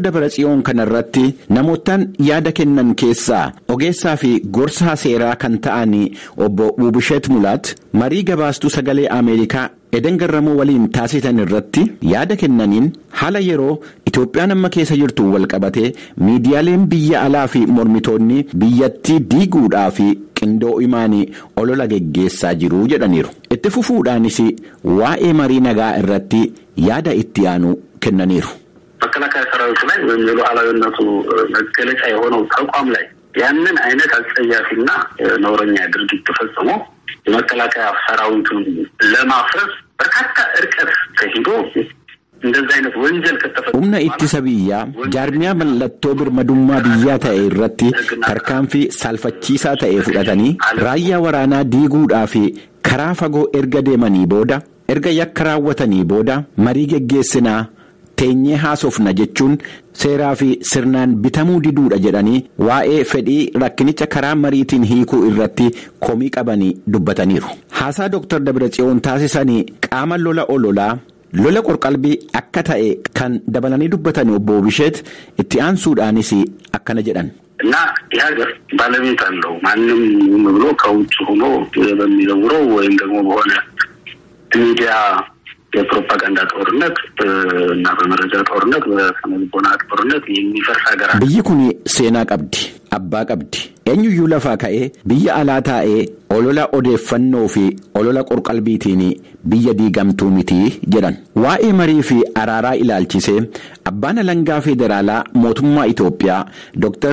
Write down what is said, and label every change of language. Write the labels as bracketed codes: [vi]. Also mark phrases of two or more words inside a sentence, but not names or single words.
[om] Dabratsiyoon kanarratti namootaan yaada kennan keessaa ogeessaa fi gorsaa seeraa kan ta'an obbo Wubishet Mulaat marii gabaastuu sagalee Ameerikaa Eden Garramuu waliin taasisan irratti yaada kennaniin haala yeroo Itoophiyaan amma keessa jirtu walqabatee miidiyaaleen biyya alaa fi mormitoonni biyyattii diiguudhaa fi qindoo imaanii olola geggeessaa jiru jedhaniiru. Itti fufuudhaanis waa'ee marii nagaa irratti yaada itti aanu kennaniiru. [am] መከላከያ ሰራዊቱ ላይ ወይም የሉዓላዊነቱ መገለጫ የሆነው ተቋም ላይ ያንን አይነት አጸያፊና ነውረኛ ድርጊት ተፈጽሞ የመከላከያ ሰራዊቱን ለማፍረስ በርካታ እርቀት ተሄዶ እንደዚህ አይነት ወንጀል ከተፈጸመ [om] humna ittisa biyyaa jaarmiyaa mallattoo birmadummaa biyyaa ta'e irratti tarkaanfii salphachiisaa ta'e fudhatanii raayyaa waraanaa diiguudhaa fi karaa fagoo erga deemanii booda erga yakka raawwatanii booda marii geggeessinaa teenyee haasofna jechuun seeraa fi sirnaan bitamuu diduudha jedhanii waa'ee fedhii rakkinicha karaa mariitiin hiikuu irratti komii qabanii dubbataniiru. Haasaa Dr. Dabratsiyoon taasisanii qaama lola qorqalbii akka ta'e kan dabalanii dubbatan obbo Wubishet itti aansuudhaanis akkana jedhan. [am] እና ይህ ሀገር ባለቤት አለው ማንም ብሎ ከውጭ ሆኖ በሚዘውረው ወይም ደግሞ በሆነ ሚዲያ የፕሮፓጋንዳ ጦርነት እና በመረጃ ጦርነት በሰነልቦና ጦርነት የሚፈርስ ሀገር አለ። [om] biyyi kun seenaa qabdi, abbaa qabdi. Eenyuyyuu lafaa ka'ee biyya alaa taa'ee olola odeeffannoo fi olola qorqalbiitiin biyya diigamtuu miti jedhan. Waa'ee marii fi araaraa ilaalchisee abbaan alangaa federaalaa mootummaa Itoophiyaa Dr.